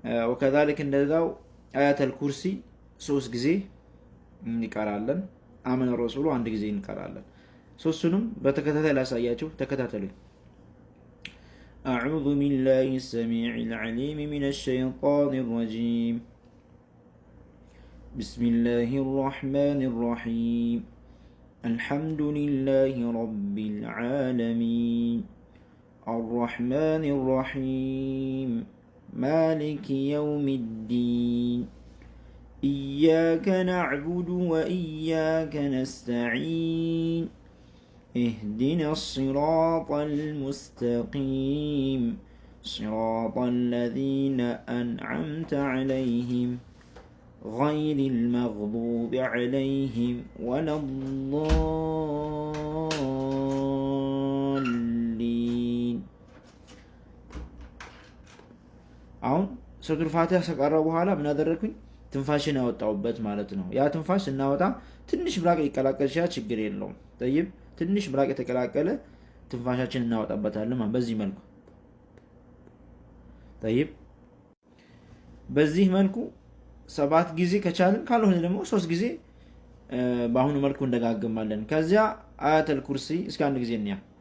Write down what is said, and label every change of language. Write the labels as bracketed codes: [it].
[am] ወከዛሊክ እንደዛው አያተል ኩርሲ 3 ጊዜ እንቀራለን። አመነ ረሱሉ 1 ጊዜ እንቀራለን። ሶስቱንም በተከታታይ ላሳያችሁ። ተከታተሉኝ። [ar] أعوذ بالله السميع العليم من الشيطان الرجيم. بسم الله الرحمن الرحيم. الحمد لله رب العالمين الرحمن الرحيم مالك يوم الدين إياك نعبد وإياك نستعين اهدنا الصراط المستقيم صراط الذين أنعمت عليهم غير المغضوب عليهم ولا الضالين. [am] አሁን ሱረቱል ፋቲሃ ከቀረው በኋላ ምን አደረኩኝ? ትንፋሽን አወጣውበት ማለት ነው። ያ ትንፋሽ ስናወጣ ትንሽ ብራቅ ይቀላቀል ይችላል፣ ችግር የለውም። ጠይብ ትንሽ ብራቅ የተቀላቀለ ትንፋሻችን እናወጣበታለን ማለት በዚህ መልኩ። ጠይብ በዚህ መልኩ 7 ጊዜ ከቻልን፣ ካልሆነ ደግሞ 3 ጊዜ በአሁኑ መልኩ እንደጋግማለን። ከዚያ አያተል ኩርሲ እስከ 1 ጊዜ እንያ።